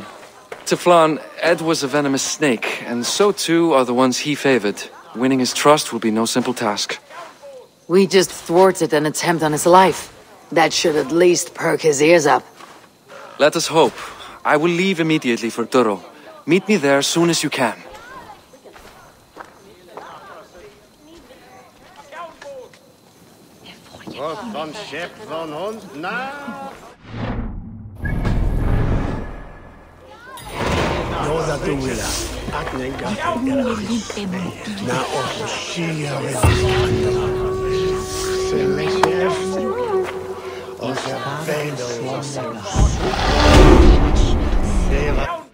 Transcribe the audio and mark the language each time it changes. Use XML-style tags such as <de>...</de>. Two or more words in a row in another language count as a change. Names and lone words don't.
<en>To Flaun, Ed was a venomous snake, and so too are the ones he favored. Winning his trust will be no simple task. We just thwarted an attempt on his life. That should at least perk his ears up. Let us hope. I will leave immediately for Durro. Meet me there as soon as you can. Van schip van hond na. Yoda duwila. At nenga. Na oshia Selechef. Os</en>